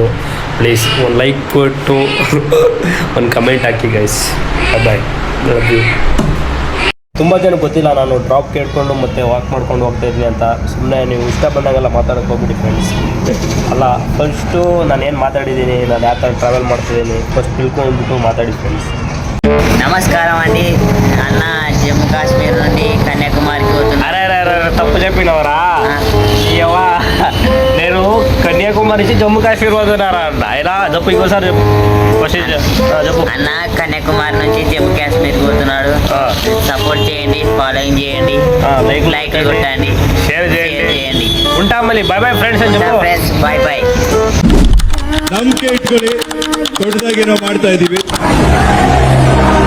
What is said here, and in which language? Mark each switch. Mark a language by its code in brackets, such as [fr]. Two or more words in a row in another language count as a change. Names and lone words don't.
[kn] ಪ್ಲೀಸ್ ಒಂದು ಲೈಕ್ ಕೊಟ್ಟು ಒಂದು ಕಮೆಂಟ್ ಹಾಕಿ ಗೈಸ್. [en] bye, love you. [kn] ತುಂಬ ಜನ ಗೊತ್ತಿಲ್ಲ ನಾನು ಡ್ರಾಪ್ ಕೇಳ್ಕೊಂಡು ಮತ್ತು ವಾಕ್ ಮಾಡ್ಕೊಂಡು ಹೋಗ್ತಾಯಿದ್ದೀನಿ ಅಂತ. ಸುಮ್ಮನೆ ನೀವು ಇಷ್ಟ ಬಂದಾಗೆಲ್ಲ ಮಾತಾಡೋಕೆ ಹೋಗ್ಬಿಡಿ ಫ್ರೆಂಡ್ಸ್. ಅಲ್ಲ, ಫಸ್ಟು ನಾನು ಏನು ಮಾತಾಡಿದ್ದೀನಿ, ನಾನು ಯಾವ ಥರ ಟ್ರಾವೆಲ್ ಮಾಡ್ತಿದ್ದೀನಿ ಫಸ್ಟ್ ತಿಳ್ಕೊಂಡ್ಬಿಟ್ಟು ಮಾತಾಡಿ ಫ್ರೆಂಡ್ಸ್. [te] నమస్కారం అండి అన్న జమ్మూ కాశ్మీర్ నుండి కన్యాకుమారికి పోతున్నాను. అరే తప్పు చెప్పినవరా అయ్యవా, నేను కన్యాకుమారి నుంచి జమ్మూ కాశ్మీర్ పోతున్నారా ఆయన చెప్పు, ఇంకోసారి చెప్పు చెప్పు. అన్న కన్యాకుమారి నుంచి జమ్మూ కాశ్మీర్ పోతున్నాడు. సపోర్ట్ చేయండి, ఫాలోయింగ్ చేయండి, లైక్ కొట్టండి, షేర్ చేయండి. ఉంటాం మళ్ళీ. [en] bye bye friends [te] అని చెప్పు. [en] friends bye bye. [kn] ನಂಬಿಕೆ ಇಟ್ಕೊಳ್ಳಿ, ದೊಡ್ಡದಾಗಿ ನಾವು ಮಾಡ್ತಾ ಇದೀವಿ.